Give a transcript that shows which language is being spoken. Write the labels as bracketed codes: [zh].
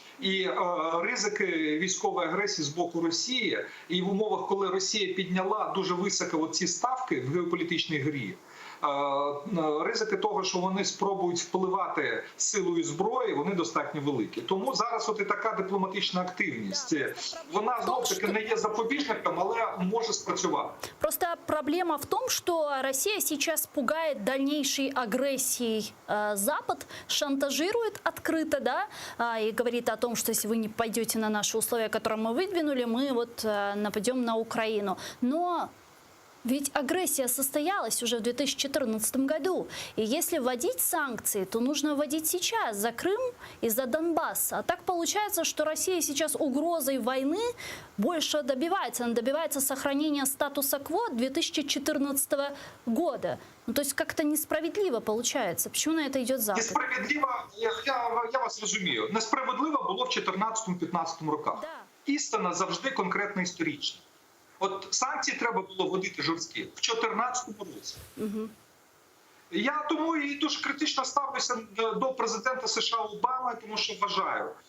[uk] І ризики військової агресії з боку Росії, і в умовах, коли Росія підняла дуже високо ці ставки в геополітичній грі, ризики того, що вони спробують впливати силою зброї, вони достатньо великі. Тому зараз от і така дипломатична активність. Вона, знов-таки, не є запобіжником, але може спрацювати. [ru] Просто проблема в том, что Россия сейчас пугает дальнейшей агрессией Запад, шантажирует открыто, да, и говорит о том, что если вы не пойдете на наши условия, которые мы выдвинули, мы вот нападем на Украину. Но ведь агрессия состоялась уже в 2014 году. И если вводить санкции, то нужно вводить сейчас за Крым и за Донбасс. А так получается, что Россия сейчас угрозой войны больше добивается. Она добивается сохранения статуса кво 2014 года. Ну, то есть как-то несправедливо получается. Почему на это идет Запад? [uk] Несправедливо, я вас розумію, несправедливо було в 2014-2015 роках. [ru] Да. [uk] Істина завжди конкретно історична. От санкції треба було вводити жорсткі в 2014 році. Я тому і дуже критично ставлюся до президента США Обами, тому що вважаю,